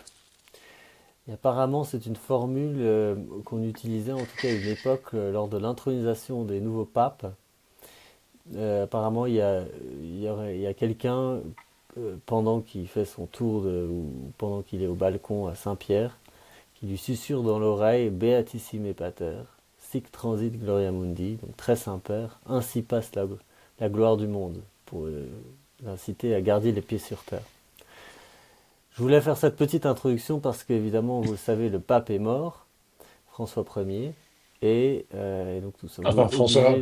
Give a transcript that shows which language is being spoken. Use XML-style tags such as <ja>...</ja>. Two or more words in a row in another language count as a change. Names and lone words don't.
<fr>Et apparemment, c'est une formule qu'on utilisait en tout cas à une époque lors de l'intronisation des nouveaux papes. Apparemment, il y a quelqu'un pendant qu'il fait son tour ou pendant qu'il est au balcon à Saint-Pierre qui lui susurre dans l'oreille</fr> <la>Beatissime Pater, sic transit gloria mundi,</la> <fr>donc très Saint-Père, ainsi passe la gloire du monde, pour l'inciter à garder les pieds sur terre. Je voulais faire cette petite introduction parce qu'évidemment, vous le savez, le pape est mort, François Ier, et donc nous sommes Enfin, François,</fr>